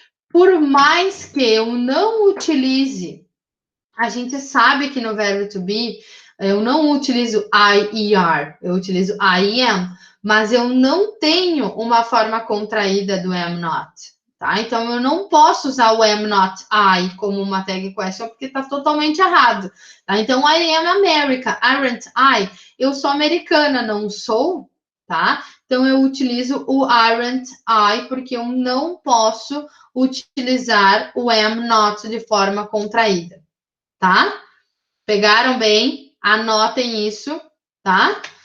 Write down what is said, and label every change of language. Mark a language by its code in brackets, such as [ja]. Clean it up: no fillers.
[pt] Por mais que eu não utilize, a gente sabe que no verbo to be, eu não utilizo I e are, eu utilizo I am, mas eu não tenho uma forma contraída do am not, tá? Então, eu não posso usar o am not I como uma tag question, porque tá totalmente errado, tá? [en] Então, I am America, aren't I? [pt] Eu sou americana, não sou, tá? Então, eu utilizo o aren't I, porque eu não posso utilizar o am not de forma contraída, tá? Pegaram bem? Anotem isso, tá?